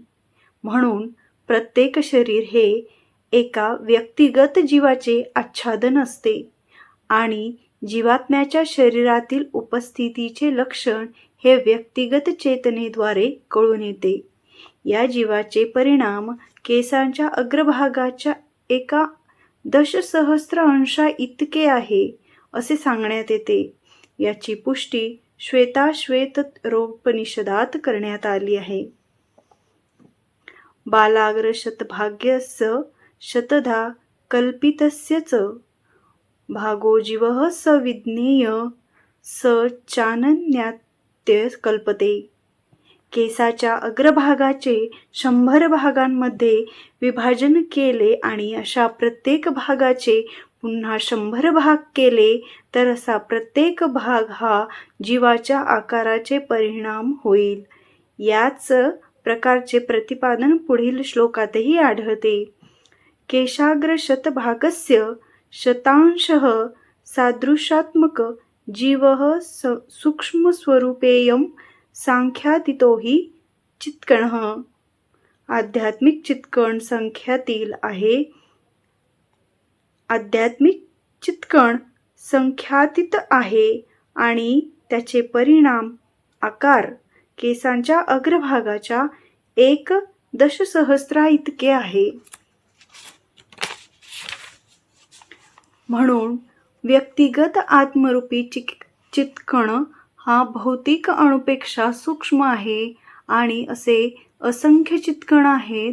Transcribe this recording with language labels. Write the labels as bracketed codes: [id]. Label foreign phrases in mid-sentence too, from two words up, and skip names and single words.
[mr] म्हणून प्रत्येक शरीर हे एका व्यक्तिगत जीवाचे आच्छादन असते आणि जीवात्म्याच्या शरीरातील उपस्थितीचे लक्षण हे व्यक्तिगत चेतनेद्वारे कळून येते. या जीवाचे परिणाम केसांच्या अग्रभागाच्या एका दशसहस्र अंशा इतके आहे असे सांगण्यात येते. याची पुष्टी श्वेताश्वेतरोपनिषदात करण्यात आली आहे. [sa] बालाग्र शतभाग्यस्य शतधा कल्पितस्य च भागो जीवः स विज्ञेय स चानन्यात्य कल्पते. [mr] केसाच्या अग्रभागाचे 100 भागांमध्ये विभाजन केले आणि अशा प्रत्येक भागाचे पुन्हा 100 भाग केले तर असा प्रत्येक भाग हा जीवाच्या आकाराचे परिणाम होईल. याच प्रकारचे प्रतिपादन पुढील श्लोकातही आढळते. [sa] केशाग्र शतभागस्य शतांशः सादृशात्मक जीवः सूक्ष्मस्वरूपेयं सांख्यातीतो हि चित्कणः. [mr] आध्यात्मिक चित्कण संख्यातील आहे. आध्यात्मिक चित्कण संख्यातीत आहे आणि त्याचे परिणाम आकार केसांच्या अग्रभागाच्या 1 दशसहस्रा इतके आहे. म्हणून व्यक्तिगत आत्मरूपी चित्कण हा भौतिक अणुपेक्षा सूक्ष्म आहे आणि असे असंख्य चित्कण आहेत.